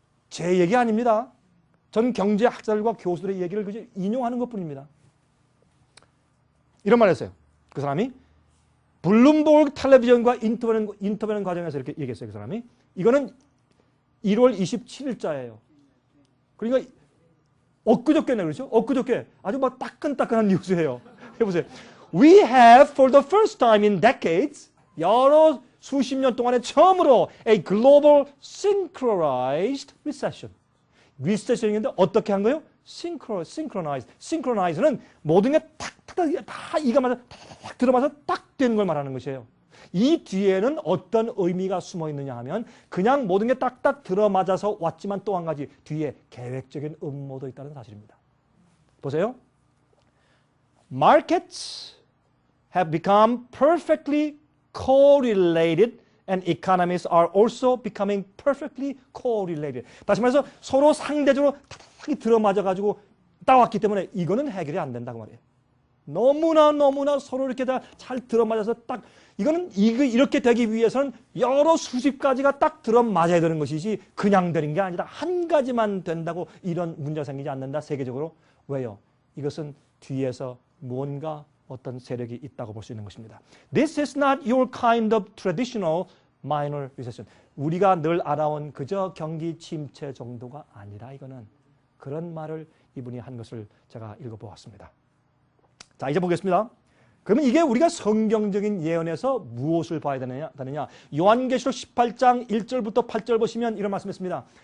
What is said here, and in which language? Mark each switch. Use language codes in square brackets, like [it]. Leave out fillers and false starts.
[ko] 제 얘기 아닙니다. 저는 경제학자들과 교수들의 얘기를 그저 인용하는 것뿐입니다. 이런 말을 했어요. 그 사람이 블룸버그 텔레비전과 인터뷰하는 과정에서 이렇게 얘기했어요. 그 사람이. 이거는 1월 27일자예요. 그러니까 엊그저께네, 그렇죠? 엊그저께 아주 막 따끈따끈한 뉴스예요. 해보세요. [en] We have for the first time in decades, [ko] 여러 수십 년 동안에 처음으로 [en] a global synchronized recession. [ko] 리세션인데 어떻게 한 거예요? [en] synchronize. [ko] synchronize는 모든 게 탁탁탁 다 이가 맞아 탁탁 들어맞아 딱 되는 걸 말하는 것이에요. 이 뒤에는 어떤 의미가 숨어 있느냐 하면 그냥 모든 게 딱딱 들어맞아서 왔지만 또 한 가지 뒤에 계획적인 음모도 있다는 사실입니다. 보세요. [en] Markets have become perfectly correlated and economies are also becoming perfectly correlated. [ko] 다시 말해서 서로 상대적으로 탁탁이 들어맞아가지고 따왔기 때문에 이거는 해결이 안 된다고 말이에요. 너무나 서로 이렇게 다 잘 들어맞아서 딱 이거는 이렇게 되기 위해서는 여러 수십 가지가 딱 들어맞아야 되는 것이지 그냥 되는 게 아니라 한 가지만 된다고 이런 문제가 생기지 않는다. 세계적으로. 왜요? 이것은 뒤에서 무언가 어떤 세력이 있다고 볼 수 있는 것입니다. [en] This is not your kind of traditional minor recession. [ko] 우리가 늘 알아온 그저 경기 침체 정도가 아니라 이거는 그런 말을 이분이 한 것을 제가 읽어보았습니다. 자, 이제 보겠습니다. 그러면 이게 우리가 성경적인 예언에서 무엇을 봐야 되느냐? 요한계시록 18장 1절부터 8절 보시면 이런 말씀했습니다.